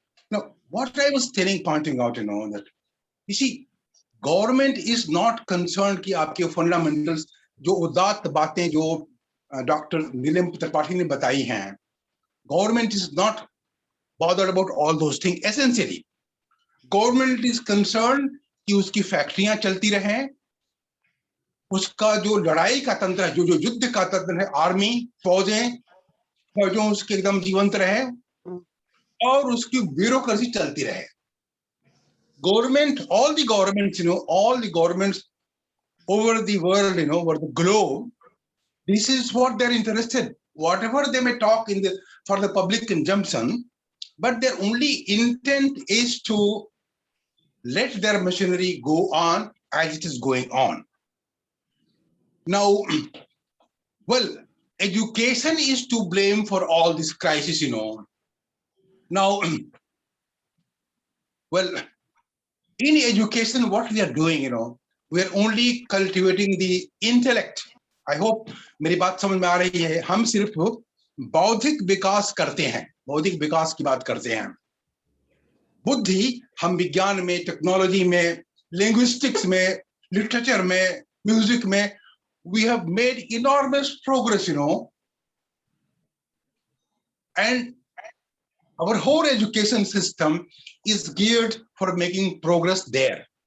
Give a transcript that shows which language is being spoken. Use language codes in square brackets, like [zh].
[en] Now, what I was pointing out, you know, that you see, government is not concerned [hi] कि आपके fundamentals जो उदात्त बातें जो डॉक्टर नीलम त्रिपाठी ने बताई हैं, [en] government is not bothered about all those things. Essentially, government is concerned [hi] कि उसकी फैक्ट्रियां चलती रहें, उसका जो लड़ाई का तंत्र है, जो युद्ध का तंत्र है, आर्मी, फौजें उसके एकदम जीवंत रहे और उसकी ब्यूरोक्रेसी चलती रहे. [en] Government, all the governments, you know, all the governments over the world, you know, over the globe, this is what they're interested. Whatever they may talk for the public consumption, but their only intent is to let their machinery go on as it is going on. Now, well, education is to blame for all this crisis, you know. Now, well, in education, what we are doing, you know, we are only cultivating the intellect. I hope [hi] मेरी बात समझ में आ रही है. हम सिर्फ बौद्धिक विकास करते हैं, बौद्धिक विकास की बात करते हैं. बुद्धि हम विज्ञान में, टेक्नोलॉजी में, लिंग्विस्टिक्स में, लिटरेचर में, म्यूजिक में, [en] we have made enormous progress, you know, and our whole education system is geared for making progress there.